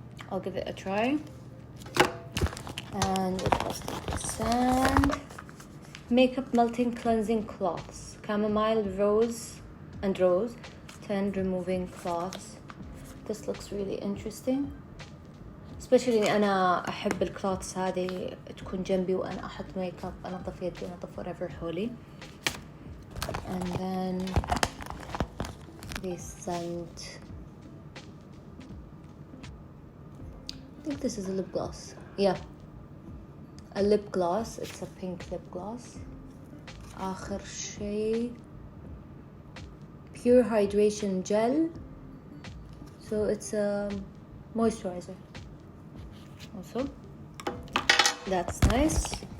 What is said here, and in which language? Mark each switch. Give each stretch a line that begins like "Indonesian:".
English: I'll give it a try. And it was sand makeup melting cleansing cloths, chamomile, rose and rose, 10 removing cloths. This looks really interesting, especially
Arabic: إني أنا أحب الكلوثs هذه تكون جنبي وأنا أحط ميك اب، أنظف يدي، أنظف
English: whatever
Arabic: حولي.
English: And then they sent, I think this is a lip gloss. Yeah, a lip gloss. It's a pink lip gloss.
Arabic: آخر شيء
English: pure hydration gel, so it's a moisturizer also. That's nice.